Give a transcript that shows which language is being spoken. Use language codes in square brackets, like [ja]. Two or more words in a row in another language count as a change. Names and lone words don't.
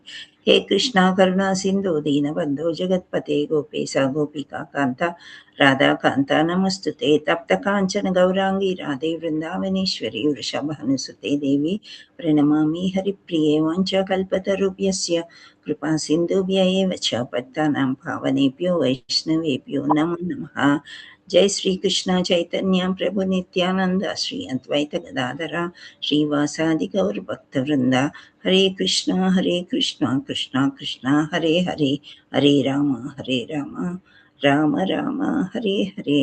[sa] హే కృష్ణ కరుణా సింధు దీనబంధో జగత్పతే గోపేశ గోపికా కాంత రాధాకాంత నమస్తుతే. తప్త కాంచన గౌరాంగి రాధే వృందావనేశ్వరి వృషభానుసుతే దేవి ప్రణమామి హరిప్రియే. వాంఛకల్పతరుభ్యస్య కృపా సింధుభ్య ఏవ చ పతితానాం పావనేభ్యో వైష్ణవేభ్యో నమో నమః. జై శ్రీకృష్ణ చైతన్య ప్రభు నిత్యానంద శ్రీ అద్వైత గదాధర శ్రీవాసాది గౌరభక్తవృంద. హరే కృష్ణ కృష్ణ కృష్ణ హరే హరే, హరే రామ రామ రామ హరే హరే.